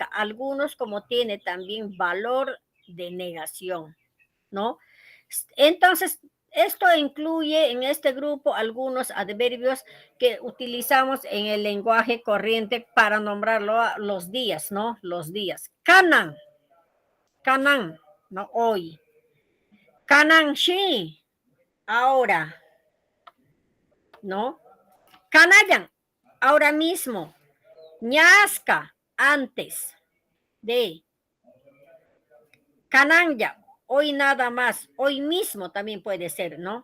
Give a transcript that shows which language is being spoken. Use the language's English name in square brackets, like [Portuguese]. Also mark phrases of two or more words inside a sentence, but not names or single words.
[Spanish] Algunos como tiene también valor de negación, ¿no? Entonces, esto incluye en este grupo algunos adverbios que utilizamos en el lenguaje corriente para nombrarlo a los días, ¿no? Los días. [Quechua] Kanan, kanan, [Spanish] no hoy. Kanan shi, ahora, ¿no? Kanayan, ahora mismo. Ñasca, antes de. Kananya, hoy nada más, hoy mismo también puede ser, ¿no?